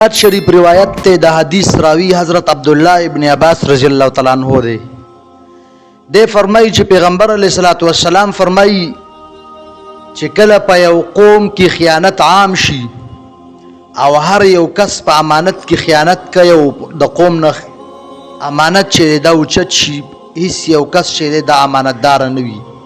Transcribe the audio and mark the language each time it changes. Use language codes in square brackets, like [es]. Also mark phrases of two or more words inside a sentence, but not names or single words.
[ps] شریف روایت تے دا حدیث راوی حضرت عبداللہ ابن عباس [ar] رضی اللہ تعالیٰ عنہ [ps] دے فرمائی چې پیغمبر [ar] علیہ الصلوۃ والسلام [ps] فرمائی چې کله په یو قوم کې خیانت عام شي او هر یو کس په امانت کې خیانت کوي او د قوم نه امانت چې دا اوچت شي هیڅ یو کس چې دا امانتدار نه وي